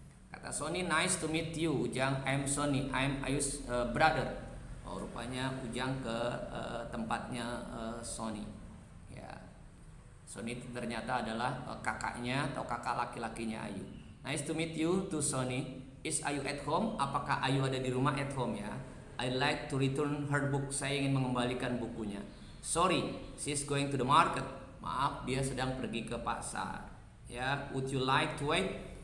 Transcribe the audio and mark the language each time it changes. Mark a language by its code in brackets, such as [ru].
[id] Kata Sony, [en] nice to meet you. Ujang, I am Sony, I am Ayu's brother. [id] Oh, rupanya Ujang ke tempatnya Sony. Ya, Sony ternyata adalah kakaknya atau kakak laki-lakinya Ayu. [en] Nice to meet you to Sony. Is Ayu at home? [id] Apakah Ayu ada di rumah? [en] At home ya. I like to return her book. [id] Saya ingin mengembalikan bukunya. [en] Sorry, she's going to the market. [id] Maaf, dia sedang pergi ke pasar. [en] Ya, would you like to wait?